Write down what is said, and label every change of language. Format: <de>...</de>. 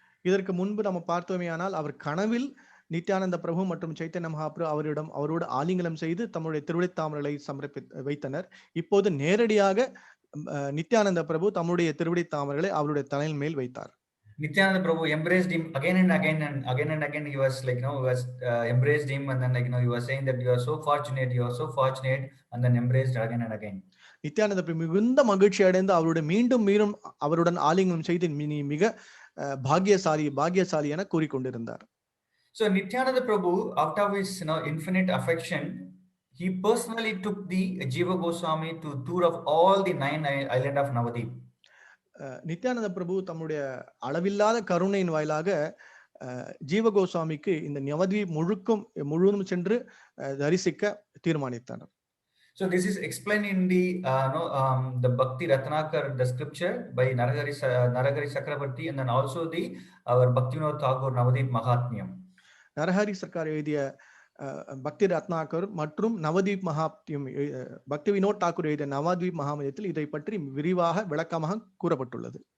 <ta>இதற்கு முன்பு நம்ம பார்த்தோமேயானால் அவர் கனவில் நித்யானந்த பிரபு மற்றும் சைத்தன்ய மகாபிரபு அவரோடு ஆலிங்கனம் செய்து தம்முடைய திருவடி தாமரைகளை வைத்தனர். இப்போது நேரடியாக நித்யானந்த பிரபு தம்முடைய திருவடி தாமரைகளை அவருடைய தலையின் மேல் வைத்தார்.</ta> <en>Nityananda Prabhu embraced him again and again, and again he was embraced him, and then he was saying that you are so fortunate, and then embraced again and again.</en> <ta>Nityananda பிரபு மிகுந்த மகிழ்ச்சி அடைந்து அவருடைய மீண்டும் அவருடன் ஆலிங்கனம் செய்து நீ மிக பாக்கியசாலி என கூறிக்கொண்டிருந்தார்.</ta> <en>So Nityananda Prabhu, out of his infinite affection, he personally took the Jiva Goswami to tour of all the 9 islands of Navadip.</en> <ta>Nityananda பிரபு தம்முடைய அளவில்லாத கருணையின் வாயிலாக ஜீவ கோஸ்வாமிக்கு இந்த நவதீப் முழுவதும் சென்று தரிசிக்க தீர்மானித்தனர்.</ta> <en>So this is explained in the Bhakti Ratnakar, the scripture by Narahari Chakravarti, and then also our Bhaktivinoda Thakur Navadip Mahatmyam.</en> <ta>Narahari Sarkar எழுதிய பக்தி ரத்னாகர் மற்றும் நவதீப் மகாத்மியம் பக்தி வினோத் தாக்கூர் எழுதிய நவதீப் மகாத்மியத்தில் இதை பற்றி விரிவாக விளக்கமாக கூறப்பட்டுள்ளது.</ta>